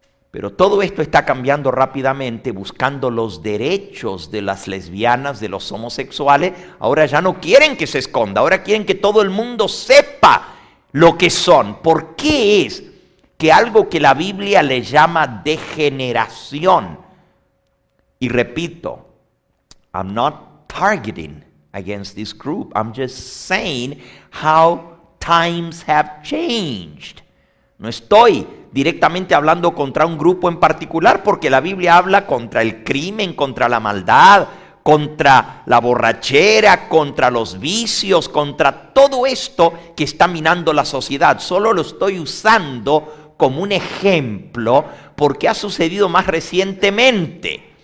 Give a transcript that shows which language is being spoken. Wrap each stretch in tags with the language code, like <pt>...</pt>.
<es>Pero todo esto está cambiando rápidamente, buscando los derechos de las lesbianas, de los homosexuales. Ahora ya no quieren que se esconda, ahora quieren que todo el mundo sepa lo que son. ¿Por qué es que algo que la Biblia le llama degeneración? Y repito,</es> <en>I'm not targeting against this group. I'm just saying how times have changed.</en> <es>No estoy directamente hablando contra un grupo en particular, porque la Biblia habla contra el crimen, contra la maldad, contra la borrachera, contra los vicios, contra todo esto que está minando la sociedad. Solo lo estoy usando como un ejemplo porque ha sucedido más recientemente.</es>